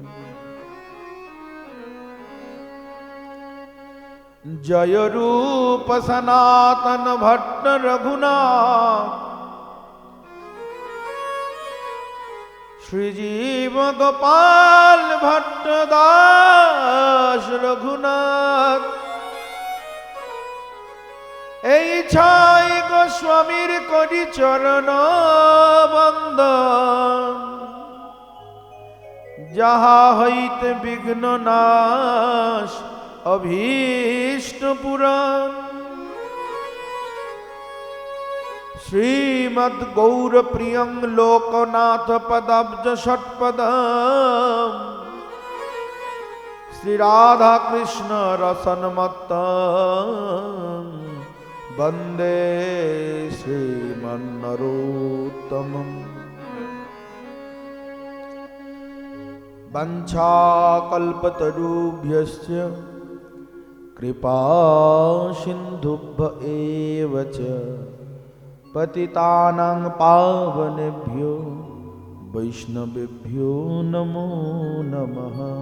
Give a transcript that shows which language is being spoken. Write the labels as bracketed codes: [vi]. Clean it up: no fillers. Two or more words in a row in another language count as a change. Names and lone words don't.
[bn] জয় রূপ সনাতন ভট্ট রঘুনাথ শ্রীজীব গোপাল ভট্ট দাস রঘুনাথ এই ছাই গোস্বামীর করি চরণ বন্দন, যাহা হইতে বিঘ্ন নাশ অভীষ্ট পুরাণ। [sa] শ্রীমদ গৌর প্রিয়ং লোকনাথ পদাব্জ ষটপদম, শ্রী রাধা কৃষ্ণ রসনমত্তম বন্দে শ্রীমন্নরোত্তমম। वंशाकल्पतरुभ्यश्च कृपा सिन्धुभ्य एव च पतितानां पावनेभ्यो वैष्णवेभ्यो नमो नमः।